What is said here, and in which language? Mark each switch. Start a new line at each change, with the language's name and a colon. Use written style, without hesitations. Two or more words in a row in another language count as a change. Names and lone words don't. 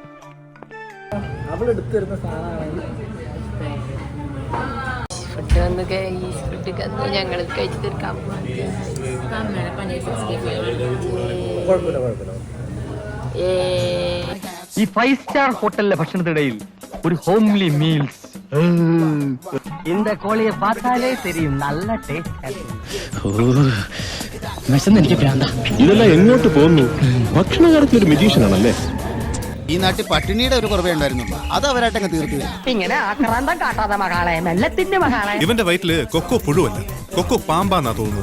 Malayalam: ഫുഡ് വന്ന് ഞങ്ങൾ കഴിച്ചു തീർക്കാൻ ഈ 5 സ്റ്റാർ ഹോട്ടലിലെ ഭക്ഷണത്തിനിടയിൽ ഒരു ഹോംലി മീൽസ്.
Tamil: இந்த கோழியை பார்த்தாலே தெரியும் நல்ல ടേസ്റ്റ്.
Malayalam: എനിക്ക് ഭ്രാന്ത. ഇതെല്ലാം എങ്ങോട്ട് പോകുന്നു? ഭക്ഷണ കാര്യത്തിൽ ഒരു മെജീഷ്യൻ ആണല്ലേ. ഈ നാട്ടിൽ പട്ടിണിയുടെ ഒരു കുറവേ ഉണ്ടായിരുന്നുള്ളൂ, അത് അവരായിട്ടങ്ങ് തീർത്തു. ഇങ്ങനെ ആക്രാന്തം കാട്ടാതെ മകളെ, മെല്ലത്തിന്റെ മകളെ. ഇവന്റെ വയറ്റില് കൊക്കോ പുഴുവല്ല, കൊക്കോ പാമ്പാന്നാ തോന്നുന്നത്.